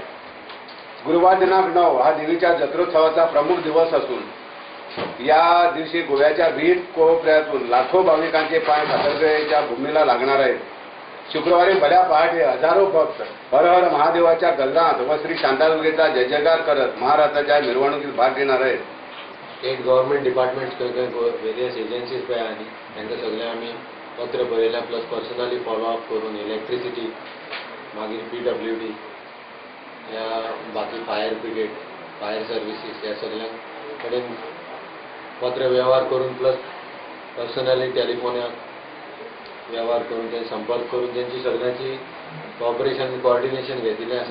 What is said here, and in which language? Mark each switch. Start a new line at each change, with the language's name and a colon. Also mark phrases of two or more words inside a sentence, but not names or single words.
Marathi: गुरुवार दिनांक 9 हा देवीच्या जत्रोत्सवाचा प्रमुख दिवस असून या दिवशी गोव्याच्या विविध कोपऱ्यातून लाखो भाविकांचे पाय सातरगेच्या भूमीला लागणार आहेत. शुक्रवारी भल्या पहाटे हजारो भक्त हर हर महादेवाच्या गल्लांत व श्री शांतादुर्गेचा जय जयकार करत महाराष्ट्राच्या मिरवणुकीत भाग घेणार आहेत.
English: State government departments various agencies
Konkani: पळय आनी तांकां सगळे आमी पत्र बरयल्या
English: plus personally follow-up
Konkani: करून इलेक्ट्रिसिटी मागीर PWD या बाकी
English: fire brigade fire services
Konkani: ह्या सगळ्यां कडेन पत्र व्यवहार करून
English: plus personally
Konkani: टेलिफोनाक व्यवहार करून ते संपर्क करून त्यांची सगळ्यांची
English: cooperation coordination
Konkani: घेतलेलें आसा.